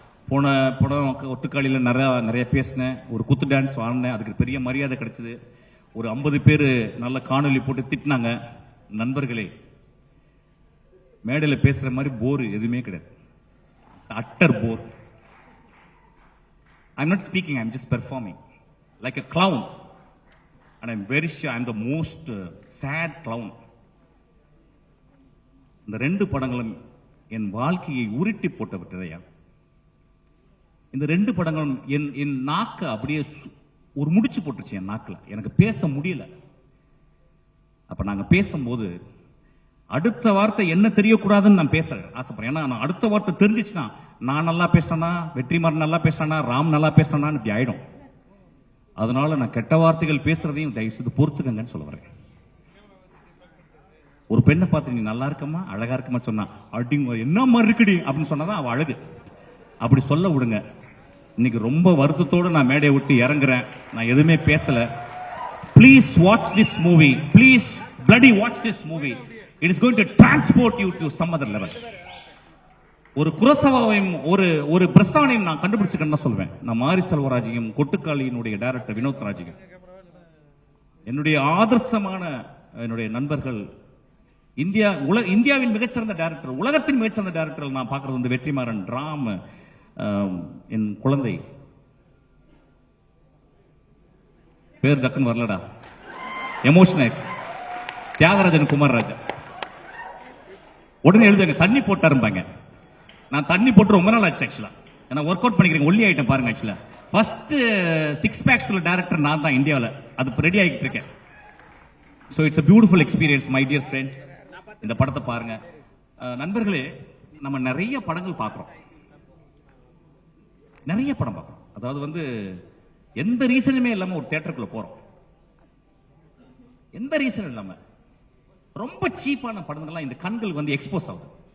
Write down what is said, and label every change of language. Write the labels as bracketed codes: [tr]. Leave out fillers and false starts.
[ta] போன படம் ஒட்டுக்காளியில் நிறைய பேசினேன், ஒரு குத்து டான்ஸ் ஆடினேன், அதுக்கு பெரிய மரியாதை கிடைச்சது. ஒரு 50 பேர் நல்ல காணொலி போட்டு திட்டினாங்க. நண்பர்களே, மேடையில் பேசுற மாதிரி போர் எதுவுமே கிடையாது. [en] Utter bore. I'm not speaking, I'm just performing like a clown, and I'm very sure I'm the most sad clown. [ta] இந்த 2 படங்களும் என் வாழ்க்கையை உருட்டி போட்டு விட்டதையா. இந்த 2 படங்களும் என் நாக்க அப்படியே ஒரு முடிச்சு போட்டுச்சு என் நாக்குல. எனக்கு பேச முடியல. அப்ப நாங்க பேசும்போது அடுத்த வார்த்தை என்ன தெரியக்கூடாதுன்னு நான் பேச ஆசைப்படுறேன். ஏன்னா நான் அடுத்த வார்த்தை தெரிஞ்சிச்சுன்னா நான் நல்லா பேசினா, வெற்றிமாறன் நல்லா பேசினா, ராம் நல்லா பேசினான்னு இப்படி ஆயிடும். அதனால நான் கெட்ட வார்த்தைகள் பேசுறதையும் தயவு செய்து பொறுத்துக்கங்கன்னு சொல்ல வரேன். ஒரு பெண்ணை பார்த்து நீ நல்லா இருக்கமா, அழகா இருக்கமா சொன்னா அப்படிங்க என்ன மாதிரி இருக்குடி அப்படின்னு சொன்னாதான் அவ அழகு. அப்படி சொல்ல விடுங்க. இன்னைக்கு ரொம்ப வருத்தத்தோடு நான் மேடையை விட்டு இறங்குறேன். நான் எதுவுமே பேசல. [en] Please watch this movie. Please bloody watch this movie. It is going to transport you to some other level. [ta] ஒரு குரோசவாவையும் ஒரு பிரஸ்தானையும் நான் கண்டுபிடிச்சுக்கன்னு சொல்வேன். நான் மாரி செல்வராஜையும் கொட்டுக்காளியினுடைய டைரக்டர் வினோத் ராஜையும் என்னுடைய ஆதர்சமான என்னுடைய நண்பர்கள். இந்தியாவின் மிகச்சிறந்த டைரக்டர், உலகத்தின் மிகச்சிறந்த டைரக்டர் நான் பார்க்கறது வந்து வெற்றிமாறன், ராம், என் குழந்தை பேர் டக்குன்னு வரலடா, எமோஷனல் தியாகராஜன் குமார் ராஜா. உடனே எழுதுங்க தண்ணி போட்டாருப்பாங்க. நான் தண்ணி போட்டு ரொம்ப நாள் ஆச்சு ஆக்சுவலா. நான் ஒர்க் அவுட் பண்ணிக்கிறேன், ஒல்லி ஐட்டம் பாருங்க. ஆக்சுவலா ஃபர்ஸ்ட் 6 packs உள்ள டைரக்டர் நான் தான் இந்தியாவில். அது ரெடி ஆகிட்டு இருக்கேன். [en] So it's a beautiful experience my dear friends. [ta] இந்த படத்தை பாருங்க. நண்பர்களே, நம்ம நிறைய படங்கள் பார்க்கிறோம், நிறைய படம் பார்க்கிறோம். அதாவது வந்து எந்த ரீசனுமே இல்லாம ஒரு தியேட்டருக்குள்ள போறோம். எந்த ரீசன் இல்லாம ரொம்ப சீப்பான படங்கள்லாம் இந்த கண்கள் வந்து எக்ஸ்போஸ் ஆகுது.